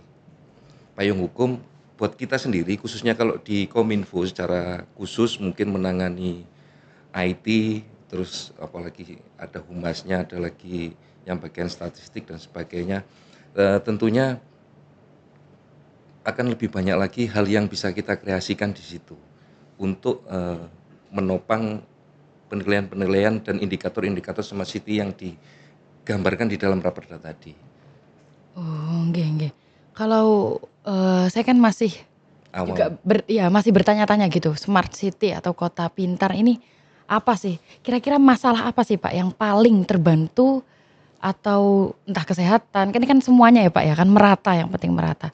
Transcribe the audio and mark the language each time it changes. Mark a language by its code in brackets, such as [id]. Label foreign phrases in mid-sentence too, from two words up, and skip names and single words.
[id] Payung hukum buat kita sendiri, khususnya kalau di Kominfo secara khusus mungkin menangani IT, terus apalagi ada humasnya, ada lagi yang bagian statistik dan sebagainya. Tentunya akan lebih banyak lagi hal yang bisa kita kreasikan di situ untuk menopang penilaian-penilaian dan indikator-indikator [en] smart city [id] yang digambarkan di dalam raperda tadi. [jv] Oh, nggih nggih. [id] Kalau, saya kan masih juga Awam. masih bertanya-tanya gitu, [en] smart city [id] atau kota pintar ini apa sih? Kira-kira masalah apa sih, Pak, yang paling terbantu atau entah kesehatan, kan ini kan semuanya ya, Pak, ya, kan merata, yang penting merata.